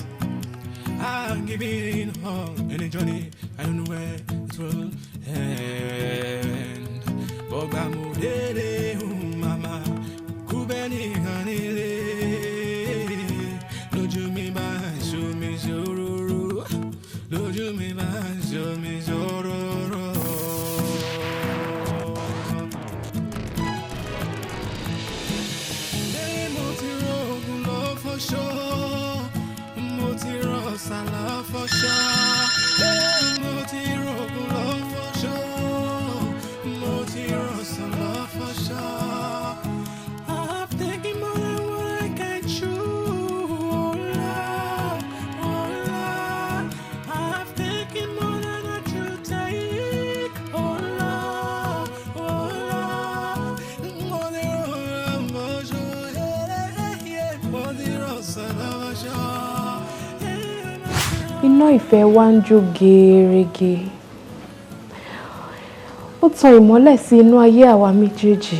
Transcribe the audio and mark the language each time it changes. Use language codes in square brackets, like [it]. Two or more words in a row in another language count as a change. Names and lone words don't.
[en] I'm giving it all in a journey. I don't know where it will end. Bogamu dede mama, kubeni hanile. [yo] Loju mi ba [en] show me [yo] zororo. Loju mi ba [en] show me [yo] zororo. [en] For sure, Motiros, I love for sure. Motiros, love for sure. Motiros, I love for sure. I'm thinking more than what I can chew. Oh Lord, I'm thinking more than I should take. Oh Lord, [yo] Iná ìfẹ́ wa ń jó gẹ́rẹ́gẹ́. Ó tan ìmọ́lẹ̀ sí inú ayé àwa méjèèjì.